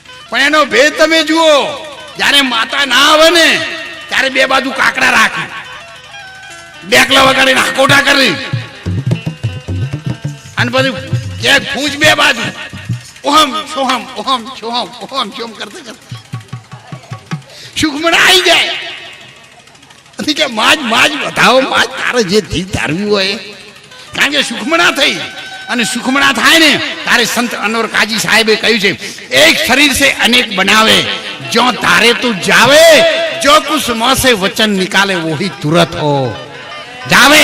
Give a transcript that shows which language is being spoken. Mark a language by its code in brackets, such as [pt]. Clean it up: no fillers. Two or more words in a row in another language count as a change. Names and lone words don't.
[gu] પણ એનો ભેદ તમે જુઓ, જ્યારે માતા ના આવે ને ત્યારે બે બાજુ કાકડા રાખે, બેકલા વગાડીને હાકોટા કરી અને બધું કે ફૂંચ બે બાજુ ઓહમ સોહમ ઓહમ સોહમ ઓહમ સોમ કરતા કરતા સુખમણા આવી જાય અને કે માજ માજ વધાવો માજ, તારે જે જીવ ધારવી હોય. કારણ કે સુખમણા થઈ અને સુખમણા થાય ને તારે સંત અનવર કાજી સાહેબે કહ્યું છે, એક શરીર [hi] से अनेक बनावे, जो तारे तू जावे, जो कुछ मुंह से वचन निकाले वही तुरत हो जावे.